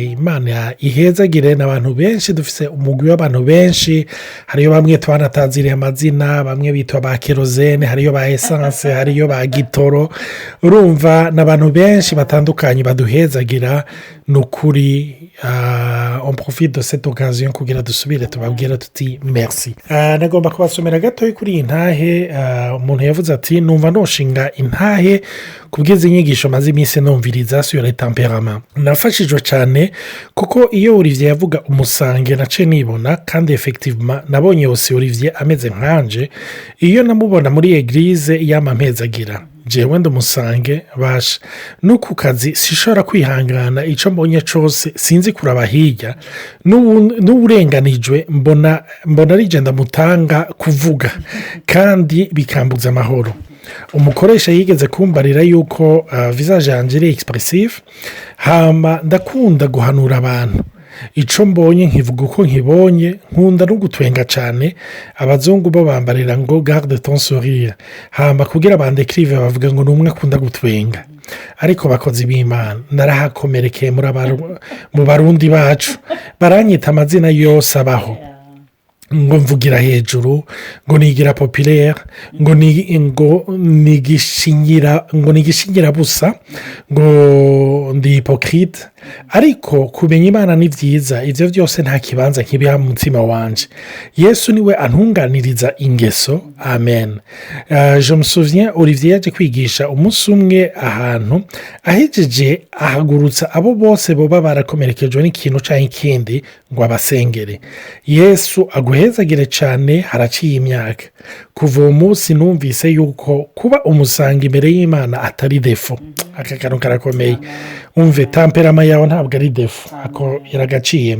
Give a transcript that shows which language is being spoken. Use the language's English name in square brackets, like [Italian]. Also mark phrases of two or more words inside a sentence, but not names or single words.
[Rundi] Imana ihezagire n'abantu benshi dufise umugwi w'abantu benshi hariyo bamwe twanataziriye amazina bamwe bitwa ba kerosene hariyo ba essence hariyo ba gitoro urumva n'abantu benshi batandukanye baduhezagira n'ukuri [French] on profite de cette occasion [Rundi] kugira dusubire tubabwira tuti merci. Nagomba kubasomera gato kuri iyi ntahe umuntu yavuze ati numva noshinga intahe kubwiza inyigisho maze iminsi numviriza [French] sur les tempéraments. [Rundi] Nafashijwe cyane kuko iyo Olivier yavuga umusange nace nibona kandi effectivement nabonye yose Olivier ameze nkanje iyo namubona muri eglise yamampezagira jewe ndumusange basha no ku kazi sishobora kwihangana ico mbonye cose sinzi kuraba hirya n'uburenganijwe mbona rigenda mutanga kuvuga kandi bikambuza amahoro. Umukoresha yigeze kumbarira yuko visage yanje ari expressive hama ndakunda guhanura abantu ico mbonye nkivuga uko nkibonye nkunda no gutwenga cyane abazungu bo bambarira ngo [French] garde ton sourire [Rundi] hama kugira bandekrive bavuga ngo numwe akunda gutwenga ariko bakozi b'Imana narahakomerekeye mu barundi bacu baranyita amazina yose abaho ngo mvugira hejuru ngo nigira populaire ngo nigishingira busa ngo ndi hypocrite ariko kumenya Imana ni vyiza ivyo byose nta kibanza kibiha mu mutima wanje. Yesu niwe antunganiriza ingeso amen. [French] Je me souviens [Rundi] Olivier yaje kwigisha umunsi umwe ahantu ahejeje ahagurutsa abo bose boba barakomerekejwe n'ikintu canke ikindi ngo abasengere. Yesu aguhezagire cyane haraciye imyaka kuva uwo munsi numvise yuko kuba umusanga imbere y'Imana atari defo akakano karakomeye umve temperama yawe ntabwo ari defo ako iragaciye.